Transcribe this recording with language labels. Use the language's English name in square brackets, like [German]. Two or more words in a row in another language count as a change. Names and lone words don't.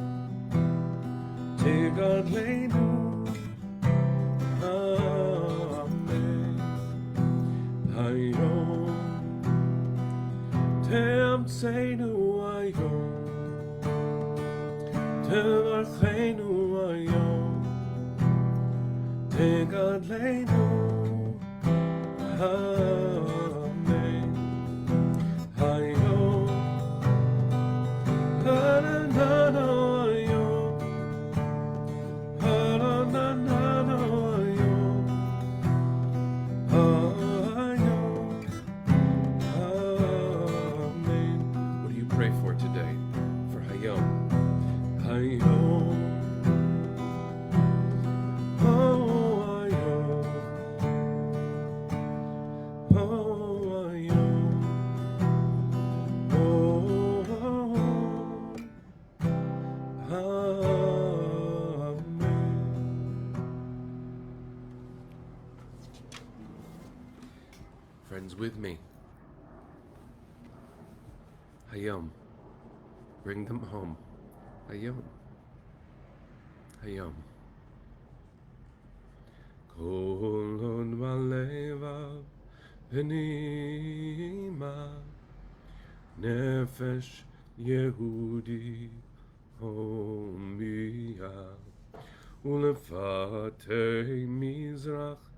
[Hebrew] תגדלנו אמן היום תאמצנו היום תברכנו היום תגדלנו אמן היום הנה-נה-נה היום הנה-נה-נה היום היום אמן. [English] What do you pray for today? [Hebrew] For היום. היום. Oh, Hayom. Oh, Hayom. [English] Oh, Amen. Friends, with me. Hayom. Bring them home. [Hebrew] היום. היום. כל עוד בלבב פנימה נפש יהודי הומיה ולפאתי מזרח